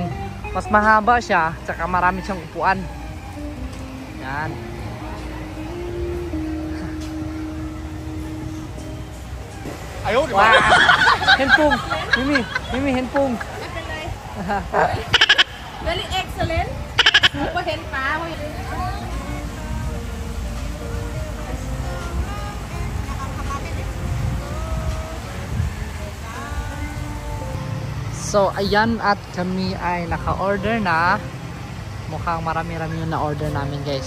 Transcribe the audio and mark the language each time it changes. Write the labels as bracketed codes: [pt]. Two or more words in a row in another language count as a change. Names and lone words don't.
[tl] Mas mahaba siya, tsaka marami siyang upuan. Yan. Wow! Handpong! Mimi, handpong! [en] Very excellent. [th] ก็เห็นฟ้า [tl] So ayan, at kami ay naka-order na. Mukhang marami-rami yung na-order namin, guys.